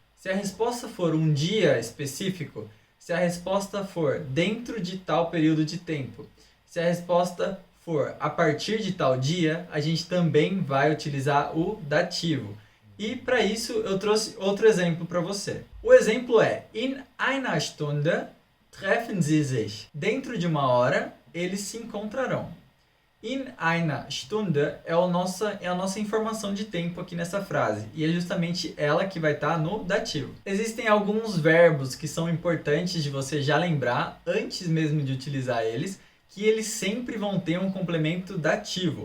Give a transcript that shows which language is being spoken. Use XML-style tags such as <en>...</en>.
<pt>Se a resposta for um dia específico, se a resposta for dentro de tal período de tempo, se a resposta for a partir de tal dia, a gente também vai utilizar o dativo. E para isso eu trouxe outro exemplo para você. O exemplo é:</pt> <de>In einer Stunde treffen sie sich.</de> <pt>Dentro de uma hora, eles se encontrarão.</pt> <de>In einer Stunde</de> <pt>é a nossa informação de tempo aqui nessa frase. E é justamente ela que vai estar no dativo. Existem alguns verbos que são importantes de você já lembrar, antes mesmo de utilizar eles, que eles sempre vão ter um complemento dativo.</pt>